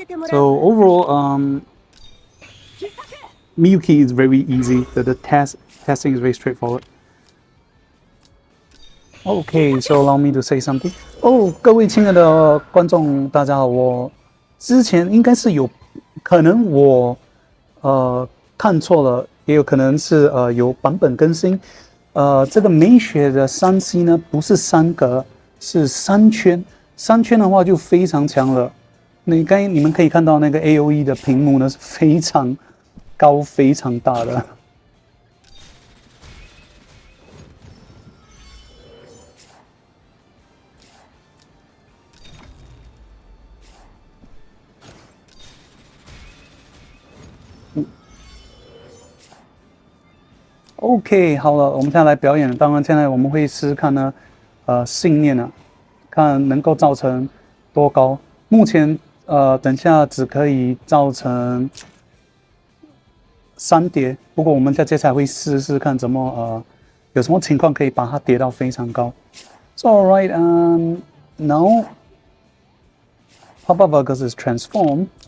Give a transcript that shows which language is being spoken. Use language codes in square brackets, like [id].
[en] So overall, Miyuki is very easy. The testing is very straightforward. Okay, so allow me to say something. [zh] 各位亲爱的观众，大家好，我之前应该是有可能我看错了，也有可能是有版本更新。这个美雪的3C 呢，不是3格，是3圈。 3圈的话就非常强了。你们可以看到那个 AoE 的屏幕呢是非常高、非常大的。 OK， 好了，我们现在来表演。当然，现在我们会试试看呢，信念啊，看能够造成多高。目前等下只可以造成3叠，不过我们在接下来会试试看怎么有什么情况可以把它叠到非常高。 [en] So alright, now Papa Vargas is transformed.